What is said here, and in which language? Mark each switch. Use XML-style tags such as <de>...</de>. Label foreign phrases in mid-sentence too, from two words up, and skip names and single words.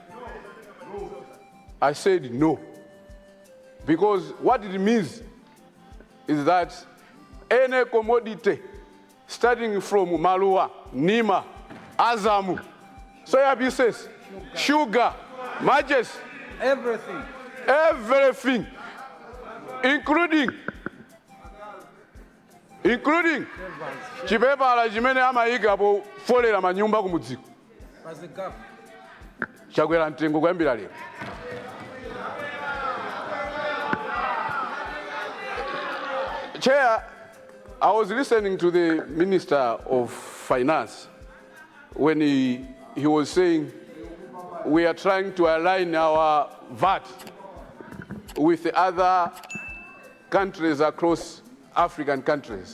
<en>I said no. Because what it means is that any commodity starting from Malua, Nima, Azamu, soya pieces, sugar, matches, everything, including</en> <ny>chipepala chimene amaika po folera manyumba kumudziko. Chakwera mtengo kuyambira lero.</ny> <en>Chair, I was listening to the Minister of Finance when he was saying we are trying to align our VAT with the other countries across African countries.</en>